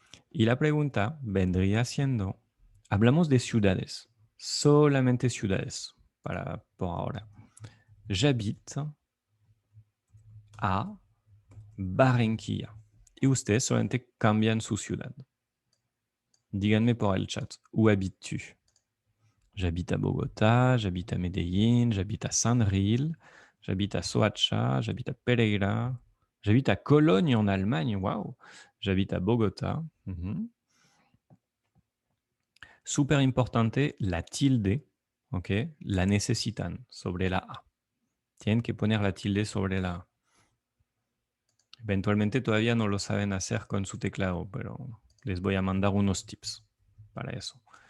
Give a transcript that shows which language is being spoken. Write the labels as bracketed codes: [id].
[es] Y la pregunta vendría siendo, hablamos de ciudades, solamente ciudades, por ahora. [fr] J'habite a Barranquilla. [es] Y ustedes solamente cambian su ciudad. Díganme por el chat, [fr] où habites-tu? J'habite à Bogota, j'habite à Medellín, j'habite à Saint-Ril, j'habite à Soacha, j'habite à Pereira, j'habite à Cologne en Allemagne, waouh. J'habite à Bogota. [es] Súper importante, la tilde, ¿ok? La necesitan sobre la A. Tienen que poner la tilde sobre la A. Eventualmente todavía no lo saben hacer con su teclado, pero les voy a mandar unos tips para eso.